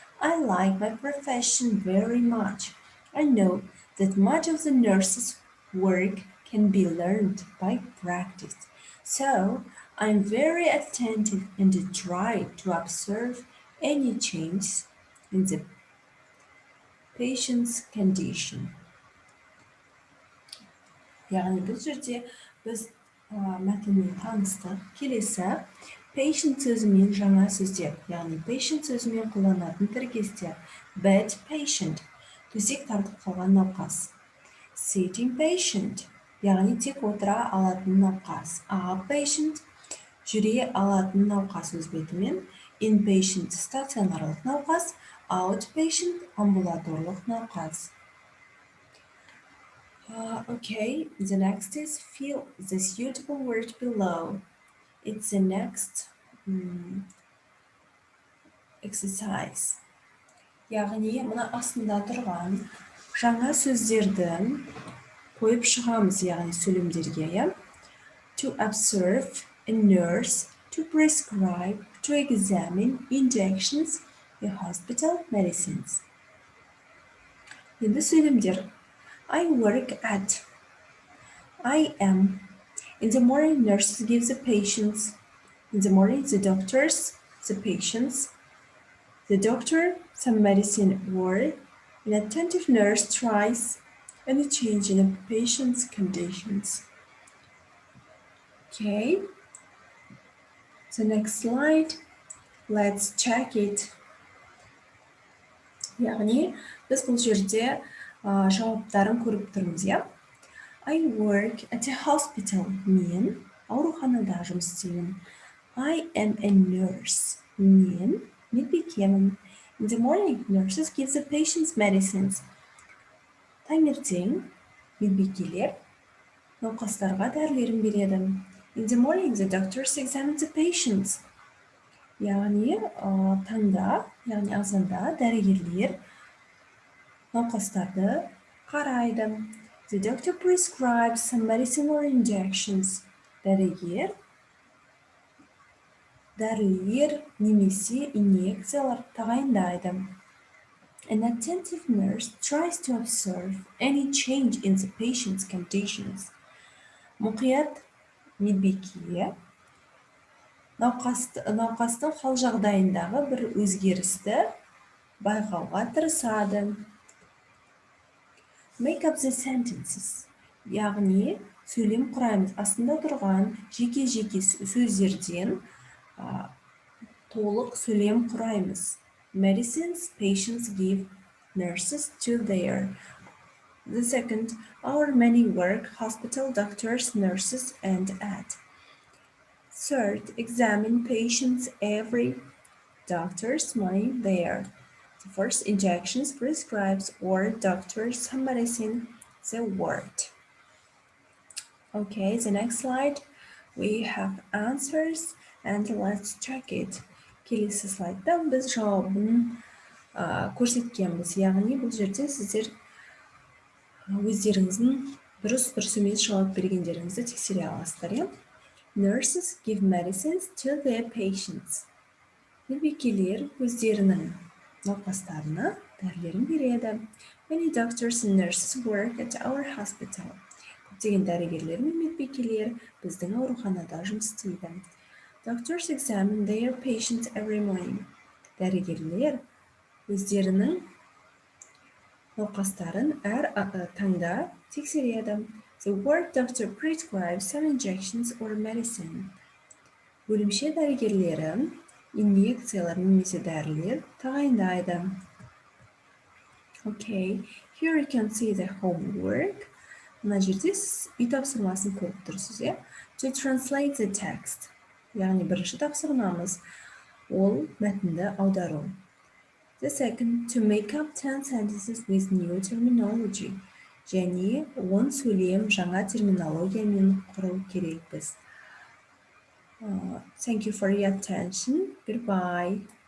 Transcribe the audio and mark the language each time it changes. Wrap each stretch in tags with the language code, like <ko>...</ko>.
<en>I like my profession very much. I know that much of the nurse's work can be learned by practice. So I'm very attentive and try to observe any changes in the patient's condition.</en> <kk>Яғни бұл жерде біз мәтінмен таныстық. Келесі patient сөзімен жаңа сөздер, яғни patient сөзімен қолданатын тіркестер.</kk> <en>Bed patient,</en> <kk>төсек тартып қалған науқас.</kk> <en>Sitting patient,</en> <kk>яғни тек отыра алатын науқас. Outpatient, жүре алатын науқас өз бетімен. Inpatient, стационарлық науқас. Outpatient, амбулаторлық науқас.</kk> <en>Okay, the next is fill the suitable word below. It's the next exercise.</en> <kk>Яғни, мұна астында тұрған жаңа сөздерді қойып шығамыз, яғни сөйлемдерге.</kk> <en>To observe, a nurse, to prescribe, to examine, injections, a hospital, medicines.</en> <kk>Енді сөйлемдер.</kk> <en>I work at. I am. In the morning, nurses give the patients. In the morning, the doctors, the patients. The doctor, some medicine or an attentive nurse tries any change in a patient's conditions. Okay. The next slide. Let's check it.</en> <kk>Яғни, біз бұл жерде жауаптарын көріп тұрмыз, я?</kk> <en>I work at a hospital.</en> <kk>Мен ауруханада жұмыс істеймін.</kk> <en>I am a nurse.</en> <kk>Мен медбикемін.</kk> <en>In the morning, nurses give the patients medicines.</en> <kk>Таңертең медбикелер науқастарға дәрілерін береді.</kk> <en>In the morning, the doctors examine the patients.</en> <kk>Яғни таңда, яғни азанда дәрігерлер науқастарды қарайды.</kk> <en>The doctor prescribes some medicine or injections.</en> <kk>Дәрігер дәрілер немесе инъекциялар тағайындайды.</kk> <en>An attentive nurse tries to observe any change in the patient's conditions.</en> <kk>Мұқият медбике науқастың хал жағдайындағы бір өзгерісті байқауға тырысады.</kk> <en>Make up the sentences.</en> <kk>Яғни сөйлем құраймыз. Астында тұрған жеке-жеке сөздерден толық сөйлем құраймыз.</kk> <en>Medicines patients give nurses to their. The second, our many work, hospital doctors, nurses, and at. Third, examine patients every doctor's money there. The first, injections, prescribes, or doctors, some medicine, the word. Okay, the next slide, we have answers, and let's check it.</en> <kk>Келесі слайдта біз жауабын көрсеткенбіз. Яғни бұл жерде сіздер өздеріңіздің дұрыс емес жауап бергендеріңізді тексере аласыздар.</kk> <en>Nurses give medicines to their patients.</en> <kk>Медбикелер өздерінің науқастарына дәрілерін береді.</kk> <en>Many doctors and nurses work at our hospital.</en> <kk>Көптеген дәрігерлер мен медбикелер біздің ауруханада жұмыс істейді.</kk> <en>Doctors examine their patients every morning.</en> <kk>Дәрігерлер өздерінің науқастарын әр таңда тексереді.</kk> <en>The ward doctor prescribes some injections or medicine.</en> <kk>Бөлімше дәрігерлері инъекциялар немесе дәрілер тағайындайды.</kk> <en>Okay, here you can see the homework.</en> <kk>Мына жерде сіз үй тапсырмасын көріп тұрсыз.</kk> <en>To translate the text.</en> <kk>Яғни бірінші тапсырмамыз ол мәтінді аудару.</kk> <en>The second, to make up 10 sentences with new terminology.</en> <kk>Және 10 сөйлем жаңа терминологиямен құру керекпіз.</kk> <en>Thank you for your attention. Goodbye.</en>